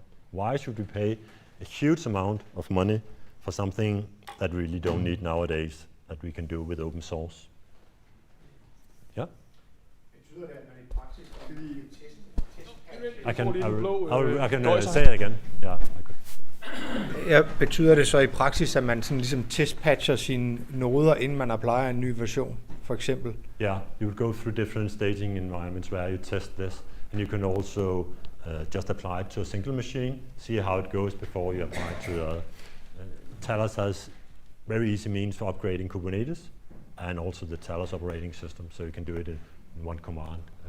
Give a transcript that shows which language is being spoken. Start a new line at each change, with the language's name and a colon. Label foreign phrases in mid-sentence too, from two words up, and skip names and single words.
English: Why should we pay a huge amount of money for something that we really don't need nowadays, that we can do with open source? Yeah? I can say it again. Yeah, I could.
Danish: Ja, betyder det så i praksis, at man sådan ligesom testpatcher sine noder, inden man applier en ny version, for eksempel?
English: Yeah, you would go through different staging environments where you test this, and you can also just apply it to a single machine, see how it goes before you apply it to the other. Talos has very easy means for upgrading Kubernetes, and also the Talos operating system, so you can do it in one command.